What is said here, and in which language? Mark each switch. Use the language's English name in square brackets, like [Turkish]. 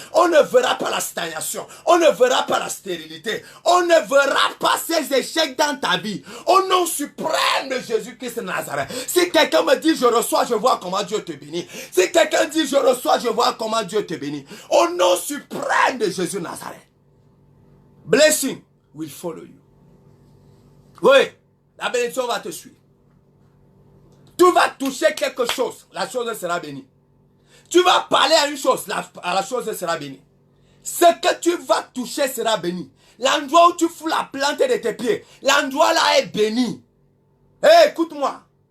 [French] On ne verra pas la stagnation. On ne verra pas la stérilité. On ne verra pas ces échecs dans ta vie. Au nom suprême de Jésus-Christ de Nazareth. Si quelqu'un me dit je reçois, je vois comment Dieu te bénit. Si quelqu'un dit je reçois, je vois comment Dieu te bénit. Au nom suprême de Jésus de Nazareth. [English] Blessing will follow you. [French] Oui, la bénédiction va te suivre. Tu vas toucher quelque chose, la chose sera bénie. Tu vas parler à une chose, la chose sera bénie. Ce que tu vas toucher sera béni. L'endroit où tu fous la plante de tes pieds, l'endroit là est béni. Hé, écoute-moi.